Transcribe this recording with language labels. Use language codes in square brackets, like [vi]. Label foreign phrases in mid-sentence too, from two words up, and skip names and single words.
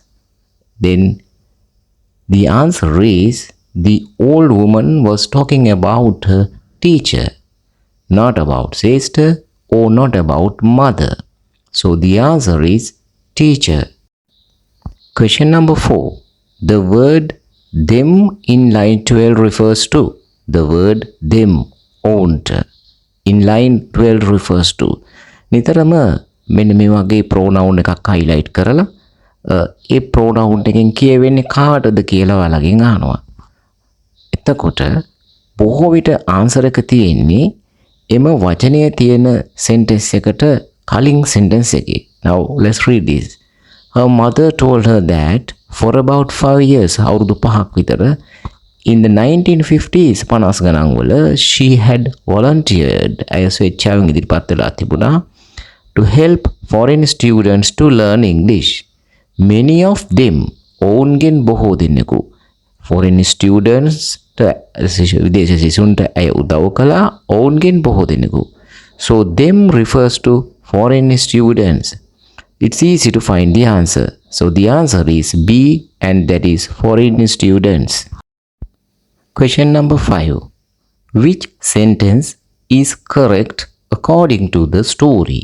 [en] Then, the answer is the old woman was talking about her teacher, not about sister or not about mother. So, the answer is teacher. Question number 4. The word them in line 12 refers to. The word them, owned. In line 12 refers to. [si] නිතරම මෙන්න මේ වගේ pronoun එකක් highlight කරලා ඒ pronoun එකෙන් කියවෙන්නේ කාටද කියලා ඔයාලගෙන් අහනවා. එතකොට බොහෝ විට answer එක තියෙන්නේ එම වචනය තියෙන sentence එකට කලින් sentence එකේ. [en] Now let's read this. Her mother told her that for about 5 years, [si] අවුරුදු 5ක් විතර, [en] in the 1950s, [si] 50 ගණන් වල, [en] she had volunteered, [si] ඇය ස්වේච්ඡාවෙන් ඉදිරිපත් වෙලා තිබුණා, [en] to help foreign students to learn English. Many of them, [si] ඔවුන්ගෙන් බොහෝ දෙනෙකු, [en] foreign students, [si] විදේශ සිසුන්ට ඇය උදව් කළා, ඔවුන්ගෙන් බොහෝ දෙනෙකු. [en] So them refers to foreign students. It's easy to find the answer. So the answer is B, and that is foreign students. Question number 5. Which sentence is correct according to the story?